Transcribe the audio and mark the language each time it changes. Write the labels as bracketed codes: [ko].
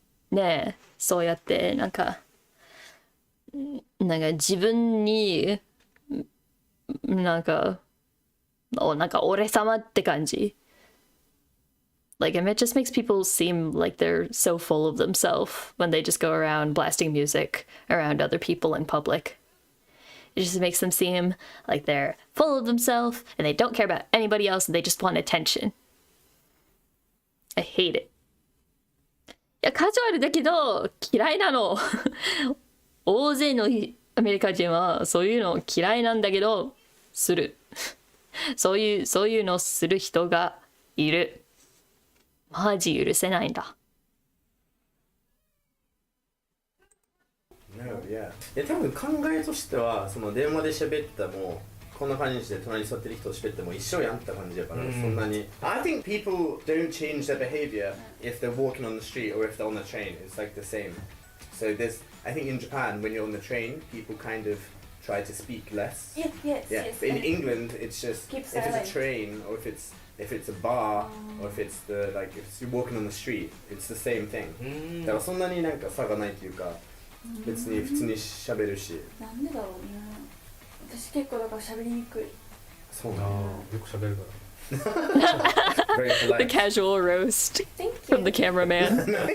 [ja] ねえ、そうやってなんか自分になんか俺様って感じ。 [en] Like, it just makes people seem like they're so full of themselves when they just go around blasting music around other people in public. It just makes them seem like they're full of themselves and they don't care about anybody else and they just want attention. I hate it. [ja] いや、カジュアルだけど嫌いなの。大勢のアメリカ人はそういうの嫌いなんだけど、する。そういうのする人がいる。マジ許せないんだ。 [en] No, yeah. [ja] 多分考えとしてはその電話で喋ったもこんな感じにして隣に座ってる人と喋っても一緒やんって感じやから、そんなに [en] I think people don't change their behavior if they're walking on the street or if they're on the train. It's like the same. So there's, I think in Japan when you're on the train people kind of try to speak less. Yes. But in England it's just Keep if silent. it's a train or if it's a bar or if it's the like if you're walking on the street it's the same thing. [ja] だからそんなになんか差がないというか別に普通に喋るし。なんでだろうね。私結構だから喋りにくい。そうなの。よく喋るから。 [en] Very polite. The casual roast from the cameraman.